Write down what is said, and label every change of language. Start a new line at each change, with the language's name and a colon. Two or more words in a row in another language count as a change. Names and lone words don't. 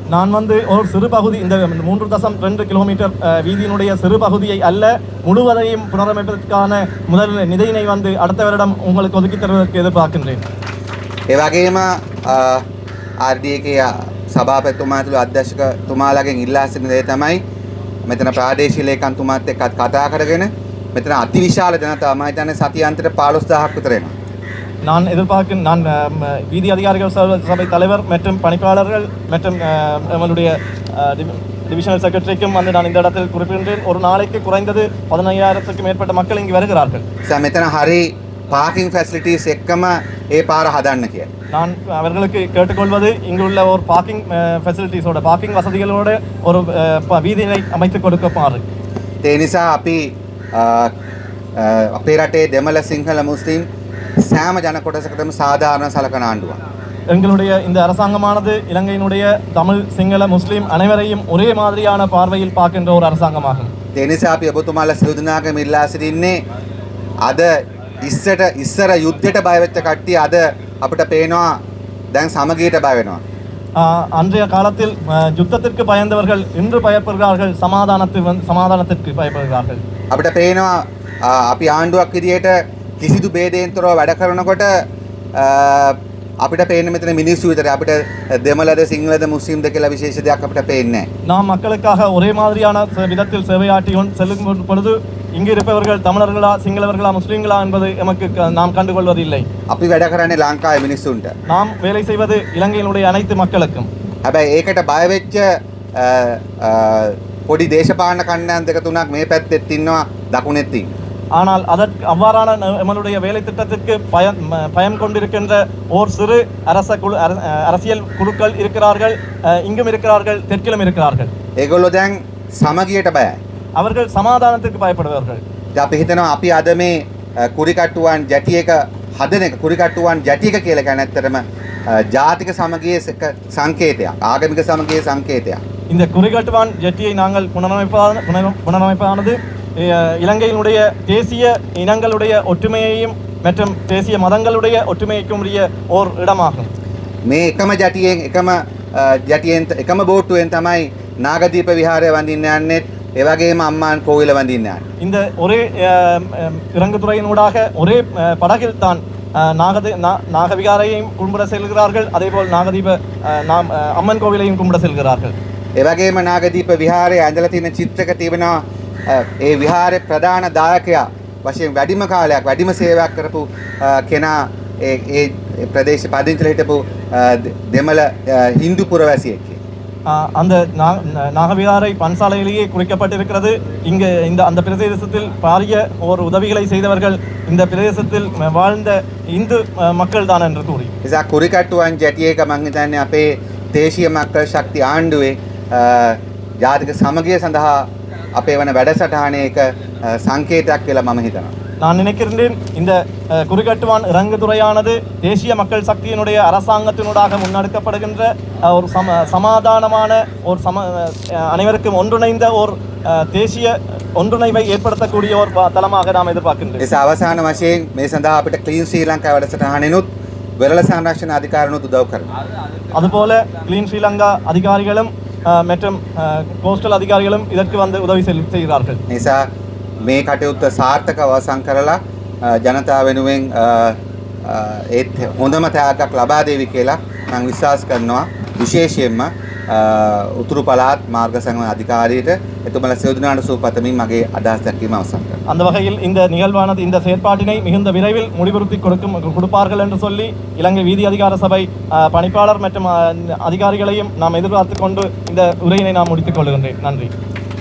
Tamil: நான் வந்து ஒரு சிறு பகுதி இந்த 3.2 கிலோமீட்டர் வீதியினுடைய சிறு பகுதியை அல்ல முழுவதையும் புனரமைப்பதற்கான முதல் நிதியினை வந்து அடுத்த வருடம் உங்களுக்கு ஒதுக்கி தருவதற்கு எதிர்பார்க்கின்றேன்.
Sinhala: ඒ වගේම RDA සභාපතිතුමා ඇතුළු අධ්‍යක්ෂකතුමාලාගෙන් ඉල්ලා සිටින දේ තමයි මෙතන ප්‍රාදේශීය ලේකම්තුමාත් එක්ක කතා කරගෙන මෙතන අතිවිශාල ජනතාව මම හිතන්නේ සතියාන්තයට 15000ක් විතර එනවා.
Tamil: நான் வீதி அதிகாரிகள் சபை தலைவர் மற்றும் பணிப்பாளர்கள் மற்றும் நம்மளுடைய
English: divisional secretary
Tamil: வந்து நான் இந்த இடத்தில் குறிப்பிடுகின்றேன். ஒரு நாளைக்கு குறைந்தது 15000க்கும் மேற்பட்ட மக்கள் இங்கு வருகிறார்கள்.
Sinhala: මෙතන හරි
English: parking facilities
Sinhala: එක්කම ඒ පාර හදන්න කියලා.
Tamil: நான் அவர்களுக்கு கேட்டுக்கொள்வது இங்குள்ள ஒரு
English: parking facilities
Tamil: பார்க்கிங் வசதிகளோட ஒரு வீதியை அமைத்து கொடுக்குமாறு.
Sinhala: ඒ නිසා අපි අපේ රටේ දෙමළ සිංහල මුස්ලිම් සෑම ජන කොටසකටම සාධාරණ සලකන ආණ්ඩුවක්.
Tamil: எங்களுடைய இந்த அரசாங்கமானது இலங்கையினுடைய தமிழ் சிங்கள முஸ்லிம் அனைவரையும் ஒரே மாதிரியான பார்வையில் பார்க்கின்ற ஒரு அரசாங்கமாகும்.
Sinhala: ඒ නිසා අපි ඔබතුමාලා සියලු දෙනාගම ඉල්ලා සිටින්නේ අද ඉස්සර යුද්ධයට බය වෙච්ච කට්ටිය අද අපිට පේනවා දැන් සමගියට බය වෙනවා.
Tamil: அன்றைய காலத்தில் யுத்தத்திற்கு பயந்தவர்கள் இன்று பயப்படுகிறார்கள், சமாதானத்திற்கு பயப்படுகிறார்கள்.
Sinhala: අපිට පේනවා අපි ආණ්ඩුවක් විදියට කිසිදු ભેදයෙන් තොරව වැඩ කරනකොට අපිට පේන්නේ මෙතන මිනිස්සු විතරයි. අපිට දෙමළද සිංහලද මුස්ලිම්ද කියලා විශේෂ දෙයක් අපිට පේන්නේ නැහැ.
Tamil: நாம் மக்களுக்காக ஒரே மாதிரியான விதத்தில் சேவையாற்றி செல்லும் பொழுது இங்கு இருப்பவர்கள் தமிழர்களா சிங்களவர்களா முஸ்லிம்களா என்பது நமக்கு நாம் கண்டுகொள்வதில்லை.
Sinhala: අපි වැඩ කරන්නේ ලංකාවේ මිනිස්සුන්ට.
Tamil: நாம் வேலை செய்வது இலங்கையினுடைய அனைத்து மக்களுக்கும்.
Sinhala: හැබැයි ඒකට බය වෙච්ච පොඩි දේශපාලන කණ්ඩායම් දෙක තුනක් මේ පැත්තෙත් ඉන්නවා දකුණෙත් ඉන්නවා.
Tamil: ஆனால் அதற்கு அவ்வாறான நம்மளுடைய வேலை திட்டத்திற்கு பயம் கொண்டிருக்கின்ற ஓர் சிறு அரசியல் குழுக்கள் இருக்கிறார்கள், இங்கும் இருக்கிறார்கள், தெற்கிலும் இருக்கிறார்கள்.
Sinhala: ඒගොල්ලෝ දැන් සමගියට බයයි.
Tamil: அவர்கள் சமாதானத்திற்கு பயப்படுவார்கள்.
Sinhala: අපි හිතනවා අපි අද මේ කුරිකට්ටුවන් ජැටියක හදන එක කුරිකට්ටුවන් ජැටියක කියලා කියන්නේ ඇත්තටම ජාතික සමගියේ සංකේතයක්, ආගමික සමගියේ සංකේතයක්.
Tamil: இந்த குறிகட்டுவான் ஜெட்டியை நாங்கள் புனரமைப்பானது இலங்கையினுடைய தேசிய இனங்களுடைய ஒற்றுமையையும் மற்றும் தேசிய மதங்களுடைய ஒற்றுமைக்கும் உரிய ஓர் இடமாகும்.
Sinhala: මේ එකම ජැටියෙන් එකම බෝට්ටුවෙන් තමයි නාගදීප විහාරය වඳින්න යන්නේ. ඒ වගේම අම්මාන් කෝවිල වඳින්න යන්නේ.
Tamil: இந்த ஒரே இறங்குதுறையினூடாக ஒரே படகில் தான் நாகவிகாரையும் கும்பிட செல்கிறார்கள், அதேபோல் நாகதீப அம்மன் கோவிலையும் கும்பிட செல்கிறார்கள்.
Sinhala: ඒ වගේම නාගදීප විහාරයේ ඇඳලා තියෙන චිත්‍රක තිබෙනවා ඒ විහාරේ ප්‍රධාන දායකයා වශයෙන් වැඩිම කාලයක් වැඩිම සේවයක් කරපු කෙනා ඒ ප්‍රදේශ පදිංචිලා හිටපු දෙමළ හින්දු පුරවැසියෙක්.
Tamil: அந்த நாகவிகாரை பன்சாலையிலேயே குறிக்கப்பட்டிருக்கிறது. இங்கு அந்த பிரதேசத்தில் பாரிய ஒரு உதவிகளை செய்தவர்கள் இந்த பிரதேசத்தில் வாழ்ந்த இந்து மக்கள் தான் என்று கூறி
Sinhala: නිසා කුරිකට්ටුවන් ජැටියක මම හිතන්නේ අපේ දේශීය මක්කල් ශක්ති ආණ්ඩුවේ ජාතික සමගිය සඳහා අපේ වන වැඩසටහනේ එක සංකේතයක් කියලා මම හිතනවා.
Tamil: நான் நினைக்கின்றேன் இந்த குறிகட்டுவான் இறங்குதுறையானது தேசிய மக்கள் சக்தியினுடைய அரசாங்கத்தினூடாக முன்னெடுக்கப்படுகின்ற ஒரு சமாதானமான ஒரு அனைவருக்கும் ஒன்றிணைந்த ஒரு தேசிய ஒன்றிணைவை ஏற்படுத்தக்கூடிய ஒரு தளமாக நாம் எதிர்பார்க்கின்றோம்.
Sinhala: ඒ අවසාන වශයෙන් මේ සඳහා අපිට ක්ලීන් ශ්‍රී ලංකා වැඩසටහනෙනුත් වෙරළ සංරක්ෂණ අධිකාරිනුත් උදව් කරනවා.
Tamil: அதுபோல கிளீன் ஸ்ரீலங்கா அதிகாரிகளும் மற்றும் கோஸ்டல் அதிகாரிகளும் இதற்கு வந்து உதவி செய்கிறார்கள்.
Sinhala: නිසා මේ කටයුත්ත සාර්ථකව අවසන් කරලා ජනතාව වෙනුවෙන් ඒත් හොඳම තෑග්ගක් ලබා දෙවි කියලා මම විශ්වාස කරනවා. විශේෂයෙන්ම උතුරු පළාත් මාර්ග සංගමන அதிகாரிයට එතුමලා සියලුදෙනාට සුවපතමින් මගේ අදහස් දැක්වීම අවසන් කරනවා.
Tamil: அந்த வகையில் இந்த நிகழ்வானது இந்த செயற்பாட்டினை மிகுந்த விரைவில் முடிவுறுத்தி கொடுப்பார்கள் என்று சொல்லி இலங்கை வீதி அதிகார சபை பணிப்பாளர் மற்றும் அதிகாரிகளையும் நாம் எதிர்பார்த்து கொண்டு இந்த உரையினை நாம் முடித்துக் கொள்கின்றேன். நன்றி.